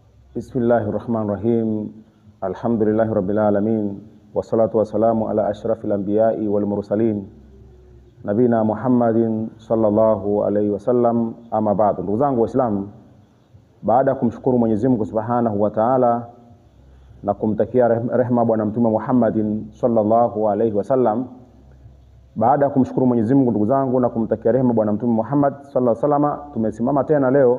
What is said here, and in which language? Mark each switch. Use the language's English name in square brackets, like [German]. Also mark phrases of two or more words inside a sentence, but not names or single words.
[Arabic] بسم الله الرحمن الرحيم. الحمد لله رب العالمين. والصلاة والسلام على أشرف الأنبياء والمرسلين. نبينا محمد صلى الله عليه وسلم, أما بعد. [Swahili] Ndugu zangu Waislamu, baada kumshukuru Mwenyezi Mungu [Arabic] سبحانه وتعالى [Swahili] na kumtakia rehema bwana mtume Muhammadin [Arabic] صلى الله عليه وسلم, [Swahili] baada kumshukuru Mwenyezi Mungu ndugu zangu na kumtakia rehema bwana mtume Muhammad [Arabic] صلى الله عليه وسلم, [Swahili] tumesimama tena leo.